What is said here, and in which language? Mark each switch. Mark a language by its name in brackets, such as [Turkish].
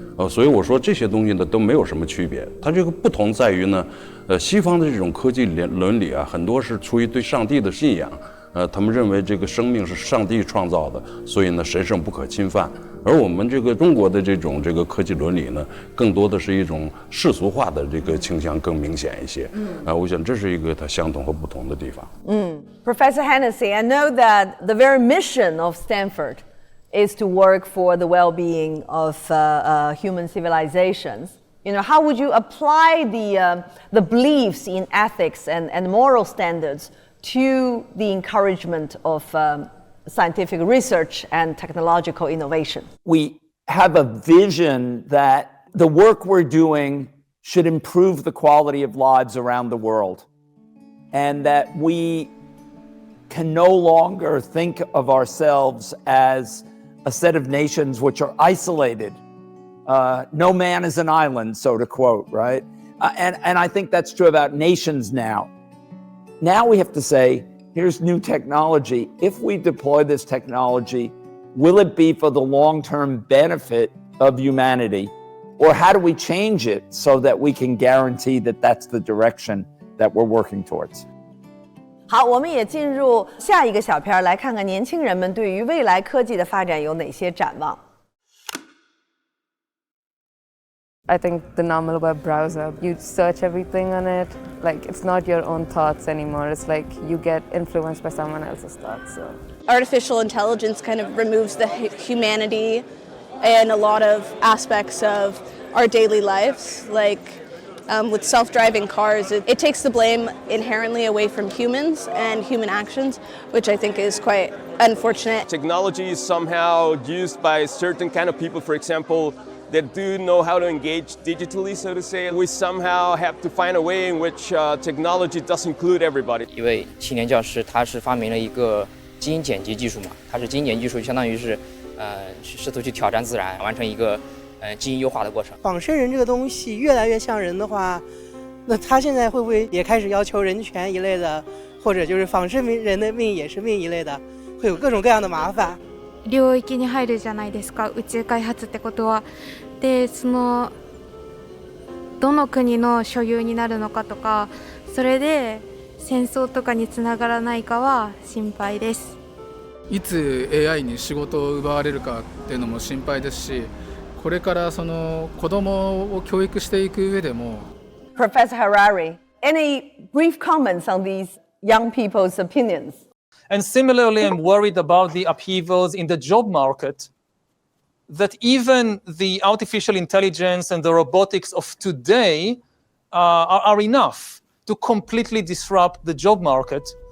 [Chinese] 所以我说这些东西呢都没有什么区别。它这个不同在于呢，西方的这种科技伦理很多是出于对上帝的信仰。他们认为这个生命是上帝创造的，所以呢神圣不可侵犯。而我们这个中国的这个科技伦理呢，更多的是一种世俗化的这个倾向更明显一些。我想这是一个它相同和不同的地方。 [English] Professor Hennessy, I know that the very mission of Stanford is to work for the well-being of human civilizations. How would you apply the beliefs in ethics and moral standards to the encouragement of scientific research and technological innovation? We have a vision that the work we're doing should improve the quality of lives around the world, and that we can no longer think of ourselves as a set of nations which are isolated. No man is an island, so to quote, right? And I think that's true about nations now. Now we have to say, here's new technology. If we deploy this technology, will it be for the long-term benefit of humanity? Or how do we change it so that we can guarantee that that's the direction that we're working towards? [Chinese] 好，我们也进入下一个小片，来看看年轻人们对于未来科技的发展有哪些展望。 [English] I think the normal web browser, you search everything on it. Like, it's not your own thoughts anymore. It's like you get influenced by someone else's thoughts. So artificial intelligence kind of removes the humanity and a lot of aspects of our daily lives. Like with self-driving cars, it takes the blame inherently away from humans and human actions, which I think is quite unfortunate. Technology is somehow used by certain kind of people, for example, that do know how to engage digitally, so to say. We somehow have to find a way in which technology does include everybody. [Chinese] 一位青年教师，他是发明了一个基因剪辑技术嘛，他是基因剪辑技术，相当于是试图去挑战自然，完成一个基因优化的过程。仿生人这个东西越来越像人的话，那他现在会不会也开始要求人权一类的，或者就是仿生人的命也是命一类的，会有各种各样的麻烦。 [Japanese] 領域に入るじゃないですか、宇宙開発ってことは。で、そのどの国の所有になるのかとか、それで戦争とかにつながらないかは心配です。いつ AI に仕事を奪われるかっていうのも心配ですし、これからその子供を教育していく上でも。 [English] Professor Harari, any brief comments on these young people's opinions? And similarly, I'm worried about the upheavals in the job market, that even the artificial intelligence and the robotics of today are enough to completely disrupt the job market.